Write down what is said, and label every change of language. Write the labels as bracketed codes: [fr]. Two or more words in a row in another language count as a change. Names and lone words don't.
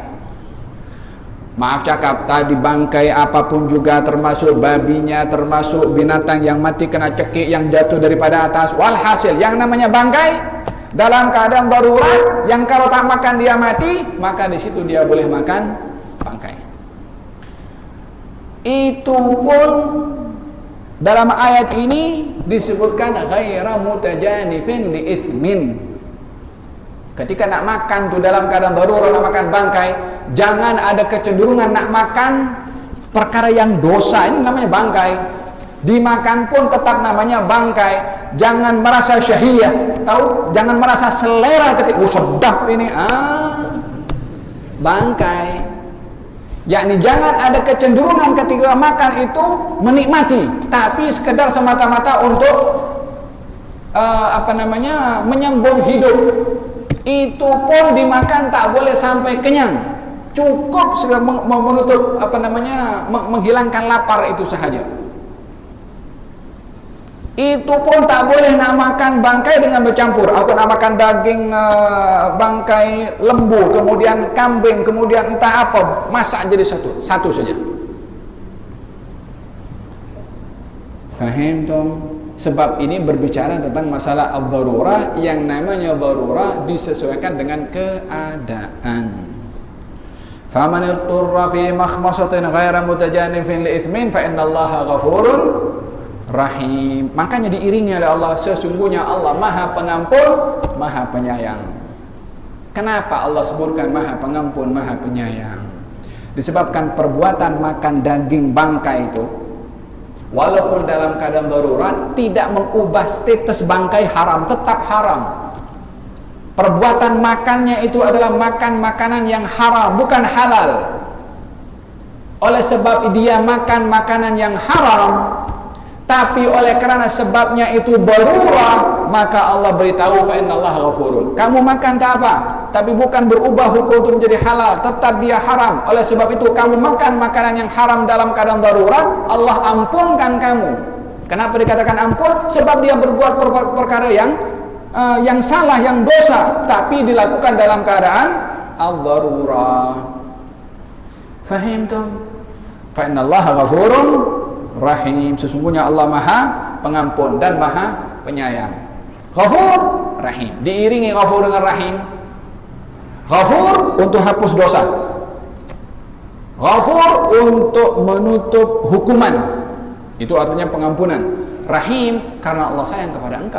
[ms] Maaf cakap, tadi bangkai apapun juga, termasuk babinya, termasuk binatang yang mati kena cekik yang jatuh daripada atas. Walhasil yang namanya bangkai dalam keadaan darurat, yang kalau tak makan dia mati, maka di situ dia boleh makan bangkai. Itu pun dalam ayat ini disebutkan [ar] غير متجانف لإثم. [ms] Ketika nak makan tu dalam keadaan darurat, nak makan bangkai, jangan ada kecenderungan nak makan perkara yang dosa. Ini namanya bangkai. Dimakan pun tetap namanya bangkai. Jangan merasa syahiyah, tahu? Jangan merasa selera ketika sedap ini. Bangkai. Yakni jangan ada kecenderungan ketika makan itu menikmati, tapi sekedar semata-mata untuk menyambung hidup. Itu pun dimakan tak boleh sampai kenyang, cukup menutup menghilangkan lapar itu sahaja. Itu pun tak boleh nak makan bangkai dengan bercampur. Aku nak makan daging bangkai lembu, kemudian kambing, kemudian entah apa, masak jadi satu saja. Faham dong? Sebab ini berbicara tentang masalah ad-darurah, yang namanya darurah disesuaikan dengan keadaan. [ar] فمن اضطر في مخمصة غير متجانف لإثم فإن الله غفور رحيم. [ms] Makanya diiringi oleh Allah, sesungguhnya Allah Maha Pengampun, Maha Penyayang. Kenapa Allah sebutkan Maha Pengampun, Maha Penyayang? Disebabkan perbuatan makan daging bangkai itu, walaupun dalam keadaan darurat, tidak mengubah status bangkai haram, tetap haram. Perbuatan makannya itu adalah makan makanan yang haram, bukan halal. Oleh sebab dia makan makanan yang haram, tapi oleh kerana sebabnya itu darurah, maka Allah beritahu [ar] فإن الله غفور. [ms] Kamu makan tak apa, tapi bukan berubah hukum itu menjadi halal, tetap dia haram. Oleh sebab itu kamu makan makanan yang haram dalam keadaan darurat, Allah ampunkan kamu. Kenapa dikatakan ampun? Sebab dia berbuat perkara yang salah, yang dosa, tapi dilakukan dalam keadaan ad-darurah. Faham tu? [ar] فإن الله غفور رحيم. [ms] Sesungguhnya Allah Maha Pengampun dan Maha Penyayang. Ghafur, Rahim. Diiringi ghafur dengan rahim. Ghafur untuk hapus dosa. Ghafur untuk menutup hukuman. Itu artinya pengampunan. Rahim karena Allah sayang kepada engkau.